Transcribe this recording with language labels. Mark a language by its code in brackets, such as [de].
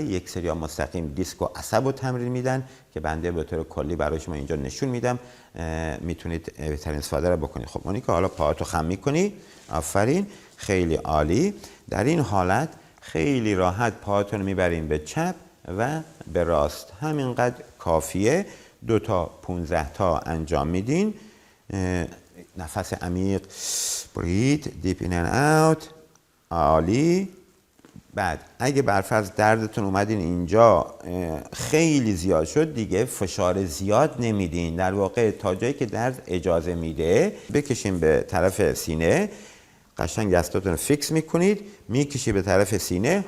[fa] یک سری مستقیم دیسک و عصب رو تمرین میدن که بنده به طور کلی برای شما اینجا نشون میدم، میتونید بهترین استفاده رو بکنید. خب مونیکا حالا پاهاتو خم میکنی، آفرین، خیلی عالی. در این حالت خیلی راحت پاهاتون میبریم به چپ و به راست، همینقدر کافیه. 2 تا 15 تا انجام میدین. نفس عمیق، [en] breathe deep in and out، [fa] عالی. بعد اگه برفرض دردتون اومدین اینجا خیلی زیاد شد، دیگه فشار زیاد نمیدین، در واقع تا جایی که درد اجازه میده بکشین به طرف سینه، قشنگ دستاتون رو فیکس میکنید، میکشی به طرف سینه.